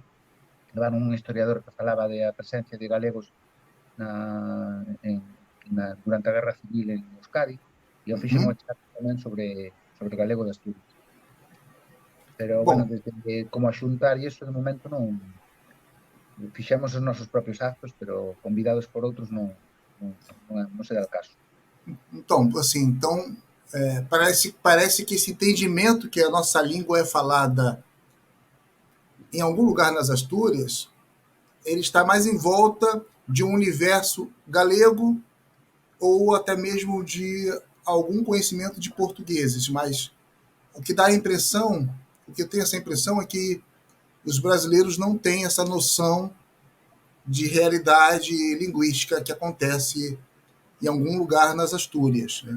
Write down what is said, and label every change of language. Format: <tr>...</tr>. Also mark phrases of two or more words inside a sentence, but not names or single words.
<gl>Levaron un historiador que falaba da presencia de galegos durante a Guerra Civil en Euskadi, e eu fixen unha charla tamén sobre o galego de Asturias. Pero, bueno,</gl> <pt>Bom,</pt> <gl>desde como a xuntar e iso, de momento non fixemos os nosos propios actos, pero convidados por outros non se dá o caso.</gl> <pt>então, assim, parece que esse entendimento que a nossa língua é falada em algum lugar nas Astúrias, ele está mais em volta de um universo galego ou até mesmo de algum conhecimento de portugueses, mas o que dá a impressão, o que eu tenho essa impressão é que os brasileiros não têm essa noção de realidade linguística que acontece em algum lugar nas Astúrias, né?</pt>